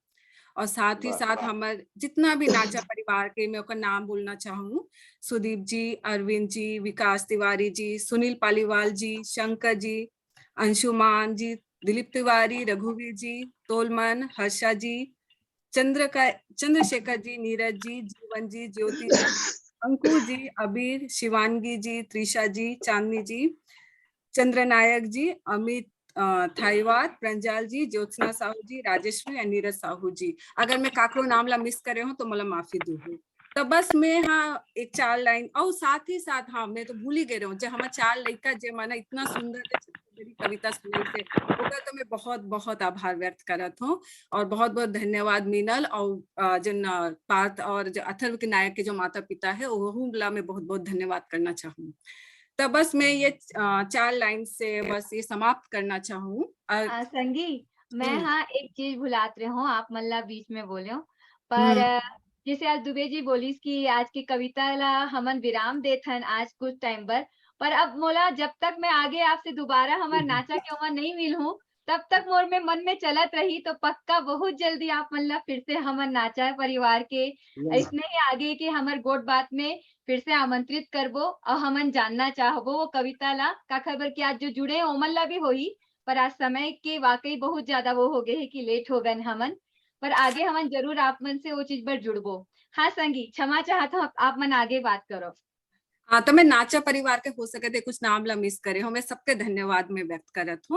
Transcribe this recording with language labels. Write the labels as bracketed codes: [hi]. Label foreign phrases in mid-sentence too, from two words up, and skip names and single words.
[hne] और साथ ही साथ हमारे जितना भी नाचा परिवार के, मैं नाम बोलना चाहूँ, सुदीप जी, अरविंद जी, विकास तिवारी जी, सुनील पालीवाल जी, शंकर जी, अंशुमान जी, दिलीप तिवारी, रघुवीर जी, तोलमन, हर्षा जी, चंद्रशेखर जी, नीरज जी, जीवन जी, ज्योति जी, अंकुर जी, अबीर, शिवानगी जी, त्रिशा जी, चांदनी जी, चंद्रनायक जी, अमित थाईवाद, प्रंजाल जी, ज्योत्सना साहू जी, राजेश्वरी और नीरज साहू जी। अगर मैं काकरो नाम ला मिस करे हूँ तो मला माफी दूँ। तो बस मैं हाँ एक 4 लाइन और साथ ही साथ हाँ मैं तो भूल ही गए हूँ, जो हमारा 4 लड़का जे माना इतना सुंदर छत्तीसगढ़ी कविता सुनाई से, ओकर तो मैं बहुत बहुत आभार व्यक्त करत हूँ। और बहुत बहुत धन्यवाद मीनल और जिन पार्थ और जो अथर्व के नायक के जो माता पिता है वो ला मैं बहुत बहुत धन्यवाद करना चाहूँ। तो बस मैं ये 4 लाइन से बस ये समाप्त करना चाहूँ। संगी, मैं हाँ एक चीज भुलात रहे हूँ, आप मल्ला बीच में बोले हो, पर जैसे आज दुबे जी बोलीस कि आज की कविता ला हमन विराम देथन आज कुछ टाइम पर अब मोला जब तक मैं आगे आपसे दोबारा हमार नाचा के उमर नहीं मिल हूँ तब तक मोर में मन में चलत रही, तो पक्का बहुत जल्दी आप मतलब फिर से हमर नाचा परिवार के इसने ही आगे के हमर गोट बात में फिर से आमंत्रित करबो और हमन जानना चाहबो वो कविता ला का खबर कि आज जो जुड़े ओमन ला भी होई, पर आज समय के वाकई बहुत ज्यादा वो हो गए है कि लेट हो गए हमन, पर आगे हमन जरूर आप मन से वो चीज पर जुड़बो। हाँ संगी, क्षमा चाहता हूँ, आप मन आगे बात करो। हाँ, तो मैं नाचा परिवार के हो सके थे कुछ नाम ला मिस करे हो, मैं सबके धन्यवाद में व्यक्त करत हूँ।